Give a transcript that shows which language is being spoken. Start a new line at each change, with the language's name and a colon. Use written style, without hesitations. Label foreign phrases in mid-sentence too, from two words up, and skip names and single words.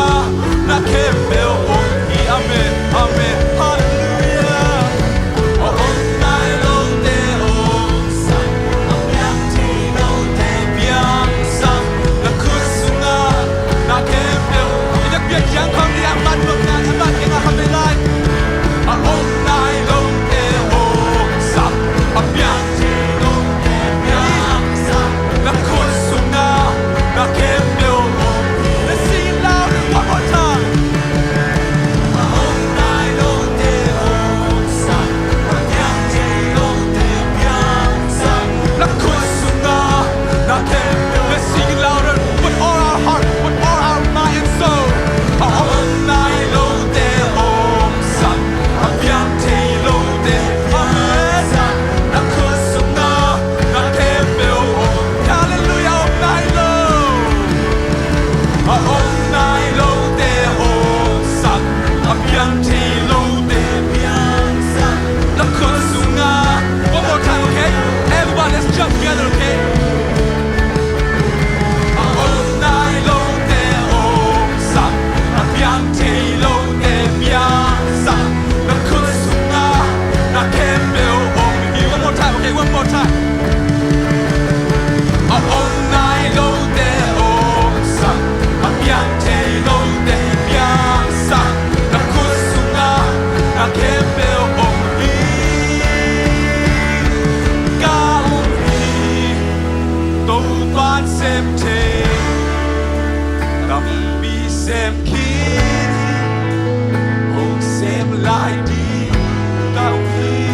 Tedim Chin: na kempel ong hi amen amen hallelujah ong nai lo te ong sat a biang thei lo te biang sat na khut sunga na kempel yak yak yang kham dia man lo na ma ke nga kham lai ong nai lo te ong sat a biang thei lo te biang sat na khut sunga na kempel ong
English: let's sing it loud one more time
Tedim Chin: ong nai lo te ong sat a biang thei lo te biang sat na khut sunga na kempel
English: let's sing it louder with all our heart with all our mind and soul
Tedim Chin: ong nai lo te ong sat a biang thei lo te amen sat na khut sunga na kempel ong hallelujah ong nai lo te ong sat a biang thei lo te biang sat na khut sunga
English: one more time okay everybody let's jump together okay
Tedim Chin: ong nai lo te ong sat a biang thei lo te biang sat na khut sunga na kempel ong hi
English: one more time okay one more time
Tedim Chin: ong nai lo te ong sat a biang thei lo te biang sat na khut sunga na kempel ong hi ka ong hi to ban sem thei tam bi sem kin hong sem lai di ka ong hi